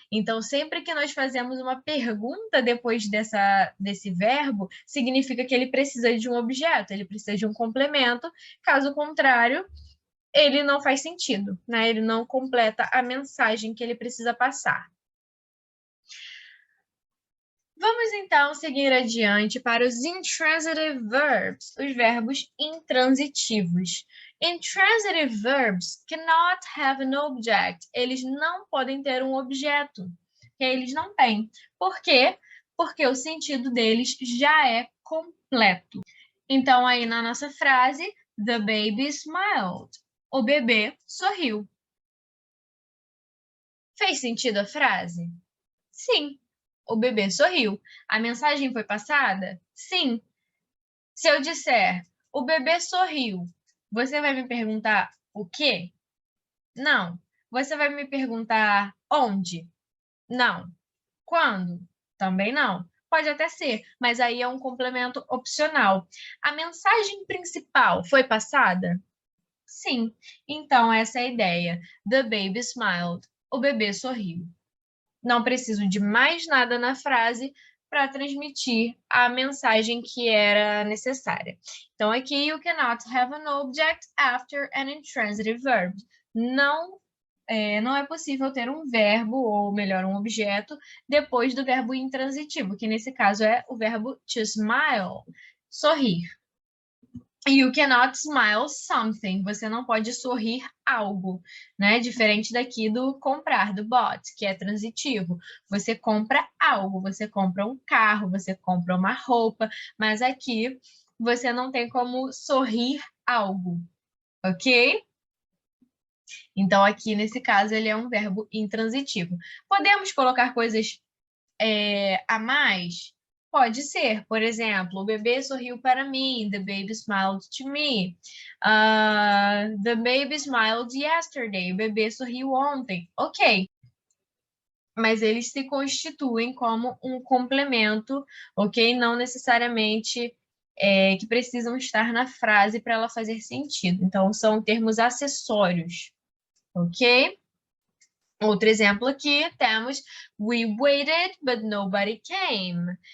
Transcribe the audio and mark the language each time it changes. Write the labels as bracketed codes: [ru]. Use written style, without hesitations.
[pt] Então, sempre que nós fazemos uma pergunta depois desse verbo, significa que ele precisa de um objeto, ele precisa de um complemento, caso contrário, ele não faz sentido, né? Ele não completa a mensagem que ele precisa passar. Vamos então seguir adiante para os intransitive verbs, os verbos intransitivos. [en] Intransitive verbs cannot have an object. [pt] Eles não podem ter um objeto. Eles não têm. Por quê? Porque o sentido deles já é completo. Então, aí na nossa frase, [en] the baby smiled. [pt] O bebê sorriu. Fez sentido a frase? Sim. O bebê sorriu. A mensagem foi passada? Sim. Se eu disser, o bebê sorriu, você vai me perguntar o quê? Não. Você vai me perguntar onde? Não. Quando? Também não. Pode até ser, mas aí é um complemento opcional. A mensagem principal foi passada? Sim. Então, essa é a ideia. [en] The baby smiled. [pt] O bebê sorriu. Não preciso de mais nada na frase para transmitir a mensagem que era necessária. Então, aqui, [en] you cannot have an object after an intransitive verb. [pt] Não é possível ter um verbo, ou melhor, um objeto, depois do verbo intransitivo, que nesse caso é o verbo to smile, sorrir. [en] You cannot smile something. [pt] Você não pode sorrir algo, né? Diferente daqui do comprar, do bought, que é transitivo. Você compra algo, você compra um carro, você compra uma roupa, mas aqui você não tem como sorrir algo, ok? Então, aqui, nesse caso, ele é um verbo intransitivo. Podemos colocar coisas a mais? Pode ser. Por exemplo, o bebê sorriu para mim. [en] The baby smiled to me. The baby smiled yesterday. [pt] O bebê sorriu ontem. Ok. Mas eles se constituem como um complemento, ok? Não necessariamente que precisam estar na frase para ela fazer sentido. Então, são termos acessórios, ok? Outro exemplo aqui temos [en] We waited, but nobody came.